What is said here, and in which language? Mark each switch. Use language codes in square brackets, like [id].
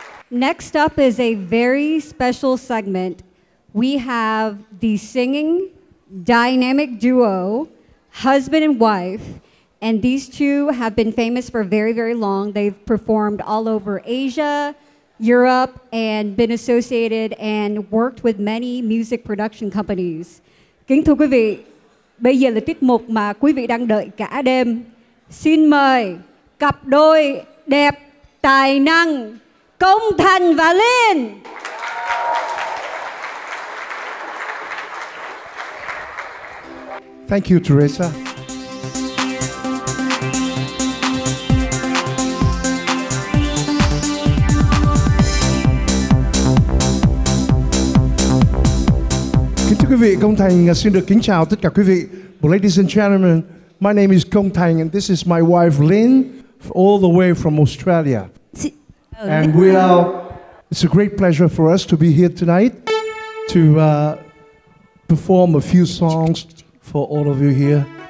[en] Next up is a very special segment. We have the singing dynamic duo, husband and wife, and these two have been famous for very, very long. They've performed all over Asia, Europe, and been associated and worked with many music production companies. [vi] Kính thưa quý vị, bây giờ là tiết mục mà quý vị đang đợi cả đêm. Xin mời cặp đôi đẹp tài năng Công Thành và Liên. [en] Thank you, Teresa. [vi] Kính thưa quý vị, Công Thành xin được kính chào tất cả quý vị. [en] Ladies and gentlemen, my name is Công Thành and this is my wife Lynn, all the way from Australia. And it's a great pleasure for us to be here tonight to perform a few songs for all of you here.